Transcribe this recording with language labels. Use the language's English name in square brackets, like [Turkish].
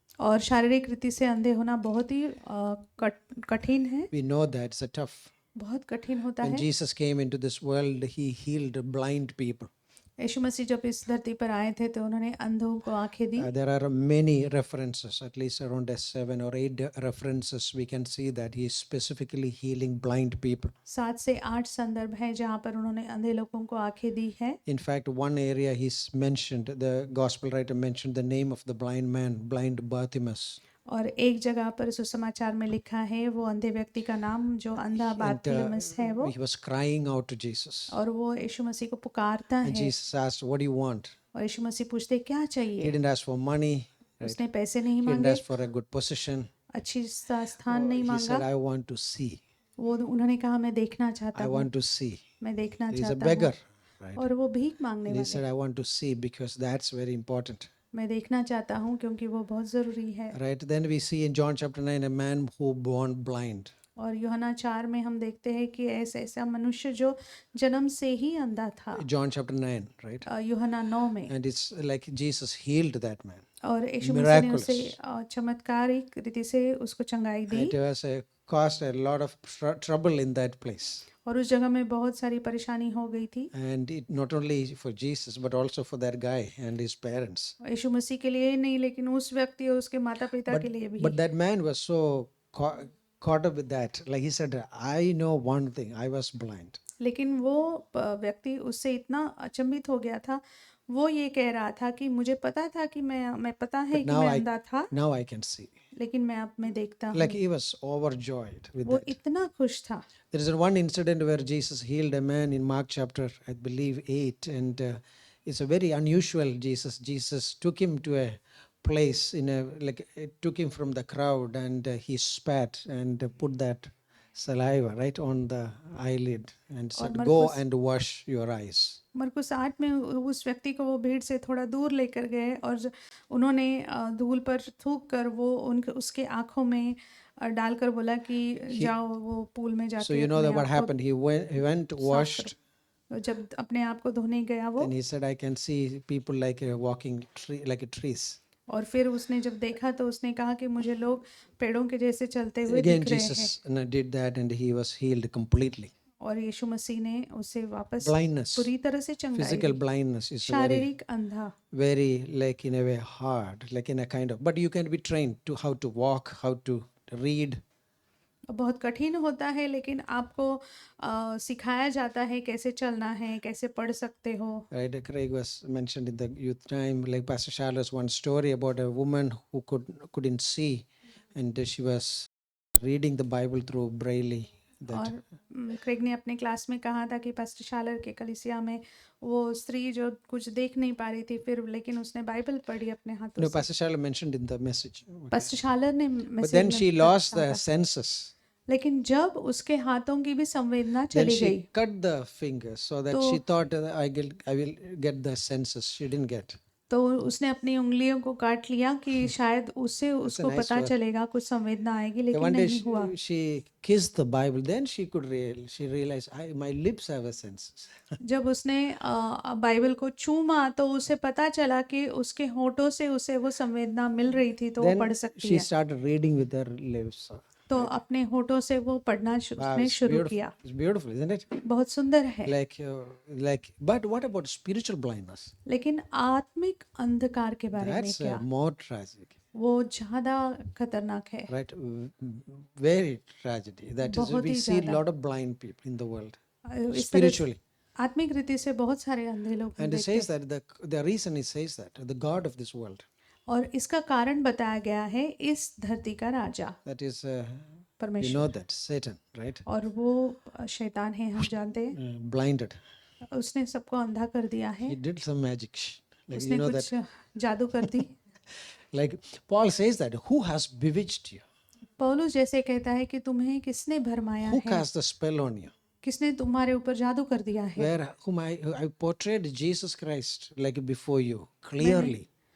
[Hindi] और शारीरिक रीति से अंधे होना बहुत ही कठिन है [English] We know that it's a tough. [Hindi] बहुत कठिन होता [English] When [Hindi] है [English] Jesus came into this world, he healed blind people. [Hindi] यीशु मसीह जब इस धरती पर आए थे तो उन्होंने अंधों को आंखें दी [English] There are many references, at least around 7 or 8 references. We can see that he is specifically healing blind people. [Hindi] 7 से 8 संदर्भ हैं जहाँ पर उन्होंने अंधे लोगों को आंखें दी है [English] In fact, one area he's mentioned, the gospel writer mentioned the name of the blind man, blind Bartimaeus. [Hindi] और एक जगह पर सुसमाचार में लिखा है वो अंधे व्यक्ति का नाम जो अंधा बारतिमेउस है वो [English] He was crying out to Jesus. [Hindi] और वो यीशु मसीह को पुकारता [English] And [Hindi] है [English] Jesus asked, what do you want? [Hindi] और यीशु मसीह पूछते क्या [English] He [Hindi] चाहिए [English] didn't ask for money. Right? [Hindi] उसने पैसे नहीं [English] He didn't [Hindi] मांगे [English] ask for a good position. [Hindi] अच्छी स्थान नहीं [English] He said, [Hindi] मांगा [English] I want to see. [Hindi] वो उन्होंने कहा मैं देखना चाहता [English] I [Hindi] हूँ [English] want to see. [Hindi] मैं देखना [English] He's a [Hindi] चाहता [English] beggar. [Hindi] हूँ [English] Right? [Hindi] और वो भीख मांगने [English] And he [Hindi] वाले [English] said, I want to see because that's very important. [Hindi] मैं देखना चाहता हूँ क्योंकि वो बहुत ज़रूरी है [English] Right? Then we see in John chapter 9 a man who born blind. [Hindi] और यूहन्ना 4 में हम देखते हैं कि ऐसा मनुष्य जो जन्म से ही अंधा था [English] John chapter 9, right? [Hindi] यूहन्ना 9 में [English] And it's like Jesus healed that man. [Hindi] और यीशु मसीह ने [English] Miraculous. [Hindi] उसे चमत्कारिक रीति से उसको चंगाई दी [English] It was caused a lot of trouble in that place. [Hindi] और उस जगह में बहुत सारी परेशानी हो गई थी। [English] And it not only for Jesus, but also for that guy and his parents. [Hindi] यीशु मसीह के लिए ही नहीं, लेकिन उस व्यक्ति और उसके माता पिता के लिए भी। [English] But that man was so caught up with that. Like he said, I know one thing, I was blind. [Hindi] लेकिन वो व्यक्ति उससे इतना अचंभित हो गया था, वो ये कह रहा था कि मुझे पता था कि मैं पता है कि [English] now [Hindi] मैं अंधा था, [English] Now I can see. [Hindi] लेकिन मैं अब मैं देखता हूँ। [English] Like he was overjoyed with [Hindi] वो [English] that. [Hindi] इतना खुश था। [English] There is one incident where Jesus healed a man in Mark chapter, I believe, 8. And it's a very unusual Jesus. Jesus took him to a place it took him from the crowd, and he spat and put that saliva right on the eyelid and said, go and wash your eyes. [Hindi] मरकुस 8 में उस व्यक्ति को वो भीड़ से थोड़ा दूर लेकर गए और उन्होंने धूल पर थूक कर वो उसके आंखों में डालकर बोला कि जाओ वो पूल में जाके [English] So you know that what happened? He went washed. [Hindi] जब अपने आप को धोने गया वो, [English] And he said, I can see people like a walking tree, like a trees. [Hindi] और फिर उसने जब देखा तो उसने कहा कि मुझे लोग पेड़ों के जैसे चलते हुए [English] Again, [Hindi] दिख रहे हैं। [English] Jesus did that, and he was healed completely. [Hindi] और यीशु मसीह ने उसे वापस [English] Blindness, [Hindi] पूरी तरह से चंगाई [English] physical [Hindi] दी। [English] blindness is [Hindi] शारीरिक अंधा, [English] very like in a way hard, like in a kind of, but you can be trained to how to walk, how to read. [Hindi] बहुत कठिन होता है, लेकिन आपको सिखाया जाता है कैसे चलना है, कैसे पढ़ सकते हो। [English] Right, Craig was mentioned in the youth time, like Pastor Charles, one story about a woman who couldn't see, and she was reading the Bible through Braille. [Hindi] और क्रेग ने अपने क्लास में कहा था कि पास्टर शालर के कलीसिया में वो स्त्री जो कुछ देख नहीं पा रही थी, फिर लेकिन उसने बाइबल पढ़ी अपने हाथों [English] No, [Hindi] से। [English] Pastor Charles mentioned in the message. [Hindi] Pastor शालर ने [English] But [Hindi] मैसेज [English] then [Hindi] में [English] she lost [Hindi] कहा [English] the [Hindi] था। [English] senses. [Hindi] लेकिन जब उसके हाथों की भी संवेदना [English] Then [Hindi] चली गई, [English] she cut the fingers so that she thought I will get the senses. She didn't get. [Hindi] तो उसने अपनी उंगलियों को काट लिया कि शायद उससे उसको [English] nice [Hindi] पता [English] word. [Hindi] चलेगा, कुछ संवेदना आएगी, लेकिन [English] One day [Hindi] नहीं हुआ। [English] she kissed the Bible. Then she realized my lips have a senses. [Hindi] जब उसने बाइबल को चूमा तो उसे पता चला कि उसके होठों से उसे वो संवेदना मिल रही थी, तो वो पढ़ [English] Then [Hindi] सकती [English] she [Hindi] है। [English] started reading with her lips. [Hindi] तो अपने होठों से वो पढ़ना उसने [English] It's [Hindi] शुरू [English] beautiful. [Hindi] किया। [English] It's beautiful, isn't it? [Hindi] बहुत सुंदर है। [English] But what about spiritual blindness? [Hindi] लेकिन आत्मिक अंधकार के बारे में [English] That's [Hindi] क्या? [English] more tragic, [Hindi] वो ज्यादा खतरनाक है। [English] right? Very tragedy. That is, [Hindi] बहुत [English] we [Hindi] ही [English] see a [Hindi] ज्यादा। [English] lot of blind people in the world, [Hindi] इस तरह [English] spiritually. [Hindi] आत्मिक रीति से बहुत सारे अंधे लोग [English] And it [Hindi] देखते [English] says that the reason it says that the God of this world, [Hindi] और इसका कारण बताया गया है इस धरती का राजा [English] that is, you [Hindi] परमेश्वर, [English] know that Satan, right? [Hindi] और वो शैतान है, हम जानते हैं। [English] Blinded. [Hindi] उसने सबको अंधा कर दिया है, [English] He did some magic. Like [Hindi] उसने [English] you know [Hindi] कुछ [English] that. [Hindi] जादू कर दी। [English] Like Paul says that who has bewitched you? [Hindi] पौलुस जैसे कहता है कि तुम्हें किसने भरमाया [English] Who [Hindi] है, [English] cast the spell on you? [Hindi] किसने तुम्हारे ऊपर जादू कर दिया है। [English] Where whom I portrayed Jesus Christ like before you clearly.